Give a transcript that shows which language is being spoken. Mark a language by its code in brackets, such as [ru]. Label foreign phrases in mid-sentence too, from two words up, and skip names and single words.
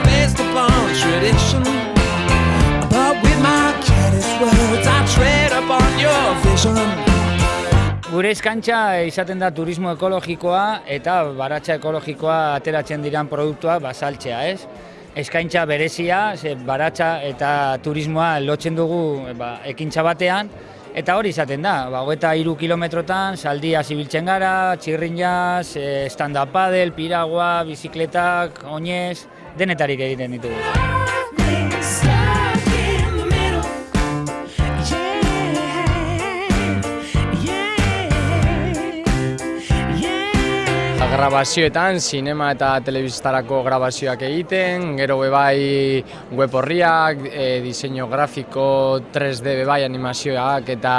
[eu] Gure eskaintza izaten da turismo ekologikoa eta baratza ekologikoa ateratzen diran produktua saltzea, ez? Eskaintza berezia, baratza eta turismoa lotzen dugu ekintza batean, eta hori izaten da, 23 kilometrotan zaldia zibiltzen gara, txirrinaz, stand-up paddle, piragua, bizikletak, oinez, denetarik egiten ditugu. Grabazioetan, sinema eta telebistarako grabazioak egiten, gero bebai web horriak, diseinu grafiko, 3D bebai animazioak, eta